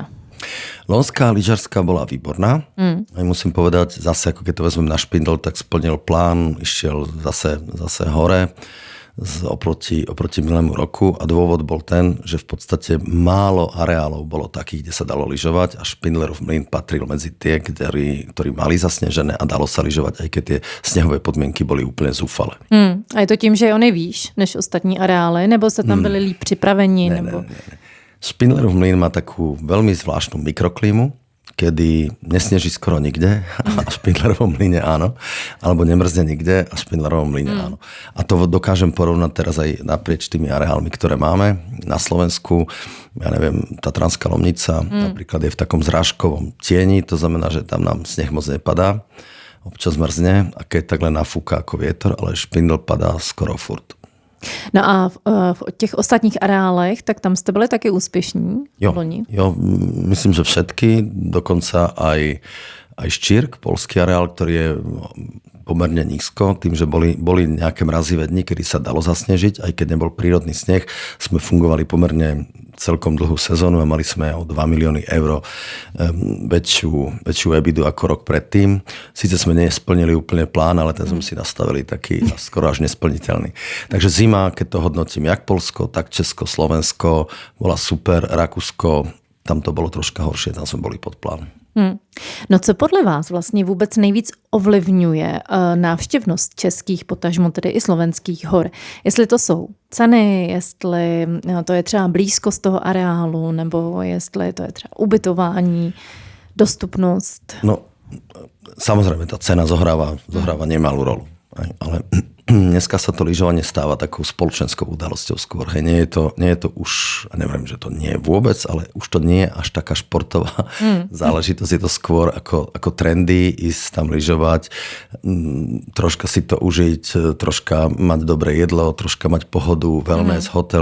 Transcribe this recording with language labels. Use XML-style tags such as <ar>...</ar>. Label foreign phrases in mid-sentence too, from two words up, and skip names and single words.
<sk>Loňská lyžarská bola výborná. Aj musím povedať, zase ako keď to vezmem na Špindl, tak splnil plán, išiel zase hore oproti minulému roku a dôvod bol ten, že v podstate málo areálov bolo takých, kde sa dalo lyžovať a Špindlerov mlyn patril medzi tie, ktorí mali zasnežené a dalo sa lyžovať, aj keď tie snehové podmienky boli úplne zúfale.</sk> <cs>A je to tím, že je on je výš než ostatní areály, nebo sa tam byli líp připraveni? Ne.</cs> <sk>Špindlerov mlyn má takú veľmi zvláštnu mikroklímu, kedy nesneží skoro nikde a v Špindlerovom mlyne áno, alebo nemrzne nikde a v Špindlerovom mlyne áno. A to dokážem porovnať teraz aj naprieč tými areálmi, ktoré máme na Slovensku. Ja neviem, Tatranská Lomnica napríklad je v takom zrážkovom tieni, to znamená, že tam nám sneh moc nepadá, občas mrzne a keď tak len nafúka ako vietor, ale Špindl padá skoro furt.</sk> <cs>No a v těch ostatních areálech, tak tam jste byli taky úspěšní v loni?</cs> <sk>Jo, myslím, že všetky, dokonca aj Ščírk, polský areál, ktorý je pomerne nízko, tým, že boli nejaké mrazivé dni, kedy sa dalo zasnežiť, aj keď nebol prírodný sneh, sme fungovali pomerne celkom dlhú sezónu a mali sme o 2 milióny eur väčšiu ebidu ako rok predtým. Sice sme nesplnili úplne plán, ale ten sme si nastavili taký skoro až nesplniteľný. Takže zima, keď to hodnotím, jak Polsko, tak Česko, Slovensko, bola super, Rakúsko, tam to bolo troška horšie, tam sme boli pod plán.</sk> <cs>No co podle vás vlastně vůbec nejvíc ovlivňuje návštěvnost českých, potažmo tedy i slovenských hor? Jestli to jsou ceny, jestli to je třeba blízkost toho areálu, nebo jestli to je třeba ubytování, dostupnost?</cs> <sk>No, samozrejme, tá cena zohráva nemalú rolu. Ale dneska sa to lyžovanie stáva takou spoločenskou udalosťou skôr. Nie je to už, a neviem, že to nie je vôbec, ale už to nie je až taká športová záležitosť. Je to skôr ako trendy, ísť tam lyžovať, troška si to užiť, troška mať dobré jedlo, troška mať pohodu, wellness, hotel.</sk>